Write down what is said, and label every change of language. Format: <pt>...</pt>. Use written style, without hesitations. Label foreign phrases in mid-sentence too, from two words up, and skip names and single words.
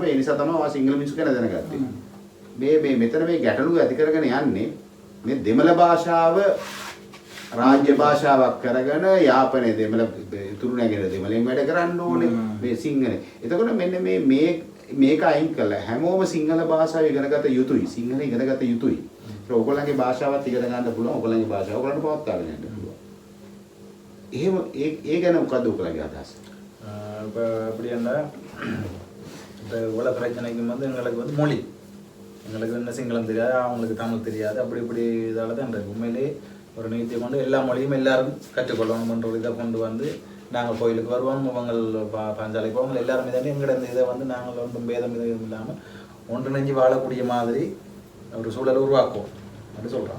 <si>ඒ නිසා තමයි ඔයා සිංහල මිනිස්සු ගැන දැනගත්තේ. මේ මෙතන මේ ගැටලුව ඇති කරගෙන යන්නේ මේ දෙමළ භාෂාව රාජ්‍ය භාෂාවක් කරගෙන යාපනයේ දෙමළ ඉතුරු නැගෙන දෙමළෙන් වැඩ කරන්න ඕනේ මේ සිංහලේ. එතකොට මෙන්න මේක අයින් කළා හැමෝම සිංහල භාෂාව ඉගෙනගත යුතුයි. සිංහල ඉගෙනගත යුතුයි. ඒක ඔයගොල්ලන්ගේ භාෂාවත් ඉගෙන ගන්න පුළුවන්. ඔයගොල්ලන්ගේ භාෂාව ඔයගොල්ලන්ට පවත්වාගෙන යන්න පුළුවන්. එහෙම ඒ ගැන මොකද ඔයගොල්ලන්ගේ අදහස?</si> <ta>அப்படி இருந்தால் இந்த உலக பிரச்சனைக்கு வந்து எங்களுக்கு வந்து மொழி எங்களுக்கு என்ன சிங்களம் தெரியாது அவங்களுக்கு தமிழ் தெரியாது அப்படி இப்படி இதால் தான் இந்த உண்மையிலே ஒரு நீதியை கொண்டு எல்லா மொழியும் எல்லாரும் கற்றுக்கொள்ளணும்ன்ற ஒரு இதை கொண்டு வந்து நாங்கள் கோயிலுக்கு வருவோம் அவங்க பாஞ்சாலைக்கு போவோம் எல்லாரும் இதாண்டி எங்களோட இந்த இதை வந்து நாங்கள் ஒன்றும் பேதம் இதுவும் இல்லாமல் ஒன்றிணைஞ்சு வாழக்கூடிய மாதிரி ஒரு சூழலை உருவாக்கும் அப்படின்னு சொல்கிறான்.</ta>